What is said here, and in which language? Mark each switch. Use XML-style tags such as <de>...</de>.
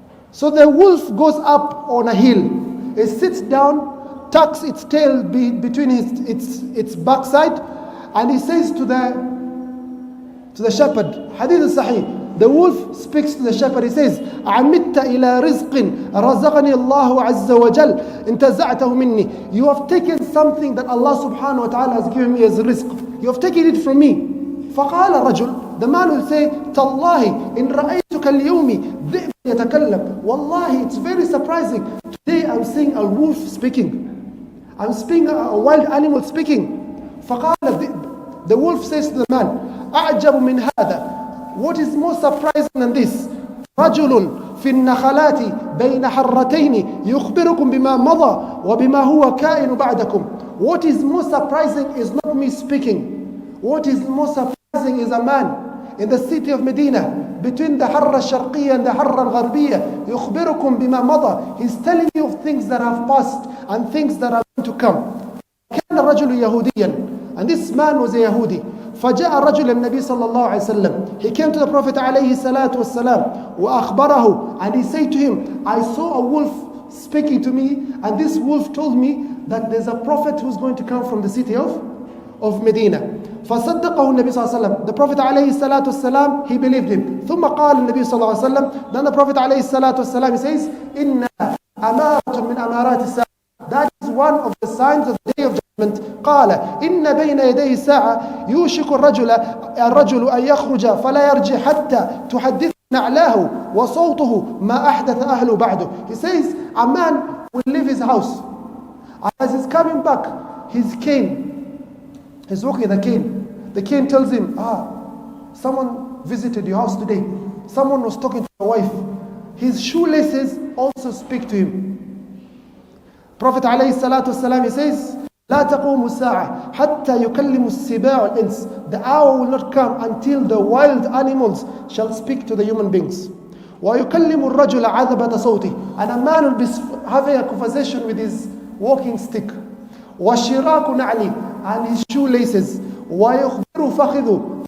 <en>So the wolf goes up on a hill. It sits down, tucks its tail between its backside, and he says to the shepherd, Hadith al-Sahih, the wolf speaks to the shepherd, he says,</en> <ar>عَمِدْتَ إِلَى رِزْقٍ رَزَقَنِي اللَّهُ عَزَّ وَجَلْ انْتَزَعْتَهُ مِنِّي.</ar> <en>You have taken something that Allah subhanahu wa ta'ala has given me as rizq. You have taken it from me.</en> <ar>فَقَالَ الرَّجُلُ,</ar> <en>the man will say,</en> <ar>تَاللَّهِ إِنْ رَأَيْتُكَ الْيَوْمِ ذِئْبٌ يَتَكَلَّمُ.</ar> <en>Wallahi, it's very surprising. Today I'm seeing a wolf speaking. I'm seeing a wild animal speaking.</en> <ar>فَقَالَ الذِّئْبُ,</ar> <en>the wolf says to the man,</en> <ar>أَعْجَبُ مِنْ هَذَا,</ar> <en>what is more surprising than this?</en> <ar>رَجُلٌ فِي النَّخَلَاتِ بَيْنَ حَرَّتَيْنِ يُخْبِرُكُمْ بِمَا مَضَى وَبِمَا هُوَ كَائِنُ بَعْدَكُمْ.</ar> <en>What is more surprising is not me speaking. What is more surprising is a man in the city of Medina, between the Harra al-Sharqiyya and the Harra al-Gharbiyya.</en> <ar>يُخْبِرُكُمْ بِمَا مَضَى.</ar> <en>He's telling you of things that have passed and things that are going to come.</en> <ar>كان رجل يهوديا,</ar> <en>and this man was a Yahudi.</en> <ar>فجاء رجل النبي صلى الله عليه وسلم.</ar> <en>He came to the Prophet عليه الصلاة والسلام</en> <ar>وأخبره,</ar> <en>and he said to him, I saw a wolf speaking to me, and this wolf told me that there's a prophet who's going to come from the city of Medina.</en> <ar>فصدقه النبي صلى الله عليه وسلم.</ar> <en>The Prophet عليه الصلاة والسلام, he believed him.</en> <ar>ثم قال النبي صلى الله عليه وسلم,</ar> <en>then the Prophet</en> <ar>عليه الصلاة والسلام,</ar> <en>he says,</en> <ar>إن أمارة من أمارات الساعة.</ar> <en>That is one of the signs of the day of judgment.</en> <ar>قال إن بين يديه الساعة يوشك الرجل أن يخرج فلا يرجع حتى تحدث نعلاه وصوته ما أحدث أهله بعده.</ar> <en>He says, a man will leave his house. As he's coming back, his cane, he's walking the cane. The cane tells him, someone visited your house today. Someone was talking to your wife. His shoelaces also speak to him.</en> <ar>Prophet عليه الصلاة والسلام,</ar> <en>he says,</en> <ar>لا تقوم الساعة حتى يكلم السباع الإنس.</ar> <en>The hour will not come until the wild animals shall speak to the human beings.</en> <ar>ويكلم الرجل عذبة صوته.</ar> <en>And a man will be having a conversation with his walking stick.</en> <ar>وشراك نعلي.</ar> <en>And his shoelaces.</en> <ar>ويخبر فخذه.</ar>